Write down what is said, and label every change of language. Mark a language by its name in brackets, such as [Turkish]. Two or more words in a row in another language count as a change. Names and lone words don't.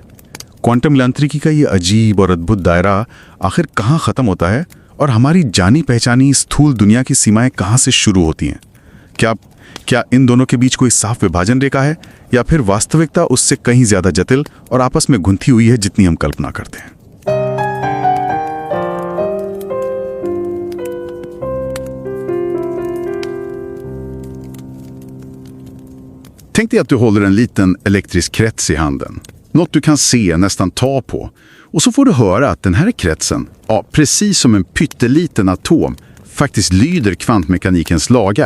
[Hindi] क्वांटम यांत्रिकी का ये अजीब और अद्भुत दायरा आखिर कहाँ खत्म होता है और हमारी जानी पहचानी स्थूल दुनिया की सीमाएं कहाँ से शुरू होती हैं? क्या इन दोनों के बीच कोई साफ विभाजन रेखा है, या फिर वास्तविकता उससे कहीं ज्यादा जटिल और आपस में गुंथी हुई है जितनी हम कल्पना करते हैं? [Swedish] Tänk dig att du håller en liten elektrisk krets i handen. Något du kan se, nästan ta på. Och så får du höra att den här kretsen, ja, precis som en pytteliten atom, faktiskt lyder kvantmekanikens lagar.